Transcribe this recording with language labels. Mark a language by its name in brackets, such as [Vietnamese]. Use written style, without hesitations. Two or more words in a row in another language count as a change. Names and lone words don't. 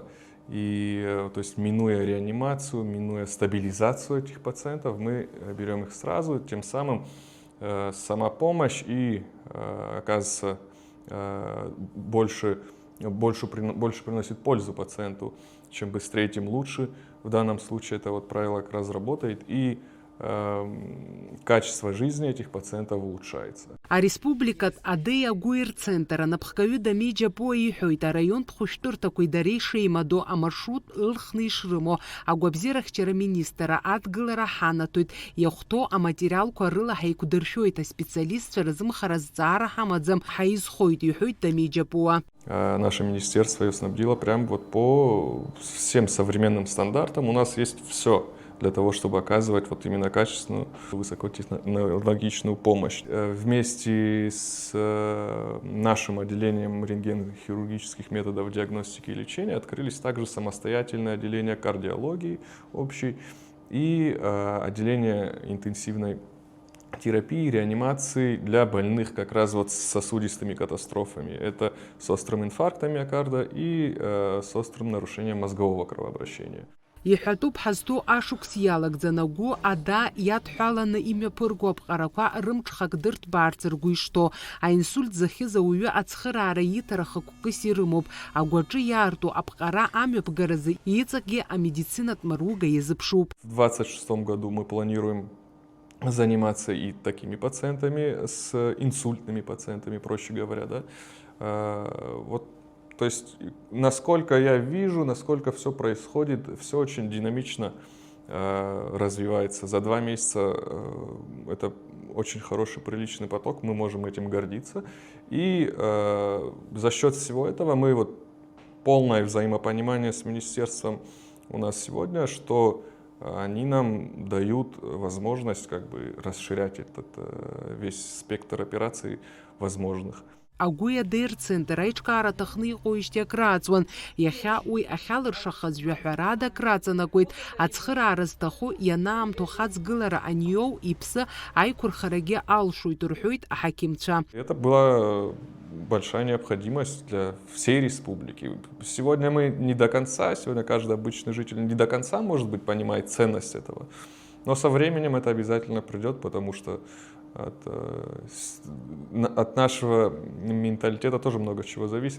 [Russian] И, то есть, минуя реанимацию, минуя стабилизацию этих пациентов, мы берем их сразу, тем самым сама помощь и, оказывается, больше приносит пользу пациенту. Чем быстрее, тем лучше. В данном случае это вот правило как раз работает, и качество жизни этих пациентов улучшается. [Abkhazian] Республикатә адеи агәы рцентр анапхгаҩы дамеиџьыпуа иҳәоит, араионтә хәышәтәырҭақәа идареи шеимадоу амаршрут ылхны ишрымоу агәабзиарахьчара министр адгылара ҳанатәоит, иахәҭоу аматериалқәа рыла ҳаиқәдыршәоит, аспециалистцәа рзымхара зҵаара ҳамаӡам, ҳаизхоит, иҳәоит дамеиџьыпуа. [Russian] Наше министерство ее снабдило прям вот по всем современным стандартам. У нас есть все для того, чтобы оказывать вот именно качественную, высокотехнологичную помощь. Вместе с нашим отделением рентгенохирургических методов диагностики и лечения открылись также самостоятельное отделение кардиологии общей и отделение интенсивной терапии, реанимации для больных как раз вот с сосудистыми катастрофами. Это с острым инфарктом миокарда и с острым нарушением мозгового кровообращения. [Abkhazian] Иҳәатәуп ҳазҭоу ашықәс иалагӡан агәы ада иадҳәаланы имҩаԥырго аԥҟарақәа рымҽхак дырҭбаарц ргәы ишҭоу. Аинсульт захьыз ауаҩы ацхыраара ииҭара хықәкыс ирымоуп. Агәаҿы иаарту аԥҟара амҩаԥгаразы иҵакгьы амедицинатә маруга иазыԥшуп. [Russian] В 2026 году мы планируем заниматься и такими пациентами, с инсультными пациентами, проще говоря, да. Вот, то есть, насколько я вижу, насколько все происходит, все очень динамично развивается. За 2 месяца это очень хороший, приличный поток, мы можем этим гордиться. И за счет всего этого мы вот полное взаимопонимание с министерством у нас сегодня, что они нам дают возможность как бы расширять этот весь спектр операций возможных. [Abkhazian] Агәы адеи рцентр аиҿкаара аҭахны иҟоуижьҭеи акрааҵуан. Иахьа уи ахьалыршахаз жәаҳәарада акраҵанакуеит. Ацхыраара зҭаху ианаамҭоу хаҵгылара аниоу иԥсы аиқәырхарагьы алшоит, рҳәоит аҳақьымцәа. [Russian] Это была большая необходимость для всей республики. Сегодня мы не до конца, сегодня каждый обычный житель не до конца, может быть, понимает ценность этого. Но со временем это обязательно придет, потому что от нашего менталитета тоже много чего зависит.